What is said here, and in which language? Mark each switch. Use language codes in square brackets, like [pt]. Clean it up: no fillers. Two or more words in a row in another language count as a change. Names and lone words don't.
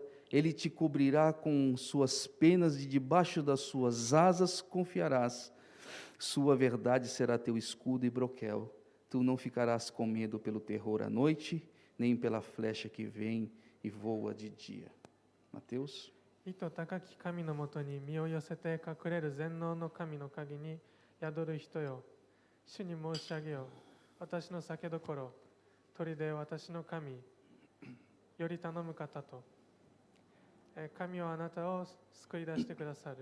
[pt] Ele te cobrirá com suas penas e debaixo das suas asas confiarás. Sua verdade será teu escudo e broquel. Tu não ficarás com medo pelo terror à noite, nem pela flecha que vem e voa de dia. Mateus. [ja] 意図高き神のもとに身を寄せて隠れる全能の神の陰に宿る人よ。主に申し上げよ。私の酒どころ、砦私の神、より頼む方と。神はあなたを救い出してくださる。